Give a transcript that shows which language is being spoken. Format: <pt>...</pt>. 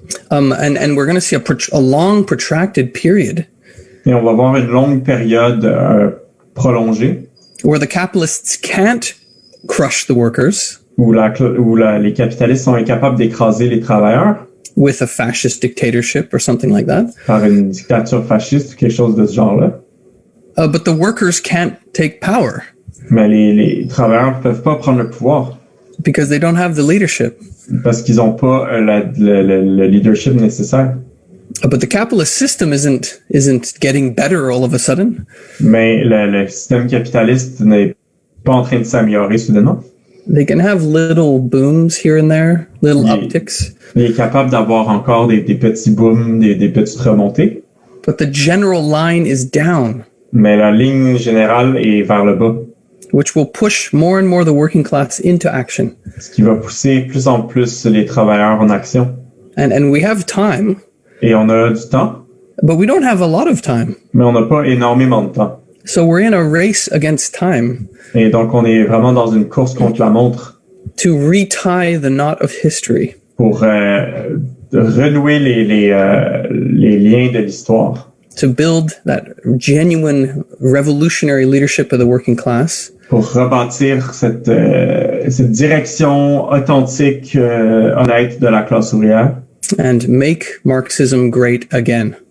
<en>And we're going to see a long protracted period.</en> <fr>Et on va voir une longue période prolongée.</fr> <en>Where the capitalists can't crush the workers.</en> <fr>Où les capitalistes sont incapables d'écraser les travailleurs.</fr> <en>With a fascist dictatorship or something like that.</en> <fr>Par une dictature fasciste ou quelque chose de ce genre-là.</fr> <en>But the workers can't take power.</en> <fr>Mais les travailleurs ne peuvent pas prendre le pouvoir.</fr> <en>Because they don't have the leadership.</en> <fr>Parce qu'ils n'ont pas le leadership nécessaire.</fr> <en>But the capitalist system isn't getting better all of a sudden.</en> <fr>Mais le système capitaliste n'est pas en train de s'améliorer soudainement.</fr> <en>They can have little booms here and there, little upticks.</en> <fr>Il est capable d'avoir encore des petits booms, des petites remontées.</fr> <en>But the general line is down.</en> <fr>Mais la ligne générale est vers le bas.</fr> <en>Which will push more and more the working class into action.</en> <fr>Ce qui va pousser plus en plus les travailleurs en action.</fr> <en>And we have time.</en> <fr>Et on a du temps.</fr> <en>But we don't have a lot of time.</en> <fr>Mais on n'a pas énormément de temps.</fr> <en>So we're in a race against time.</en> <fr>Et donc on est vraiment dans une course contre la montre.</fr> <en>To retie the knot of history.</en> <fr>Pour renouer les liens de l'histoire.</fr> <en>To build that genuine revolutionary leadership of the working class.</en> <fr>Pour rebâtir cette direction authentique, honnête de la classe ouvrière.</fr> <en>And make Marxism great again.</en>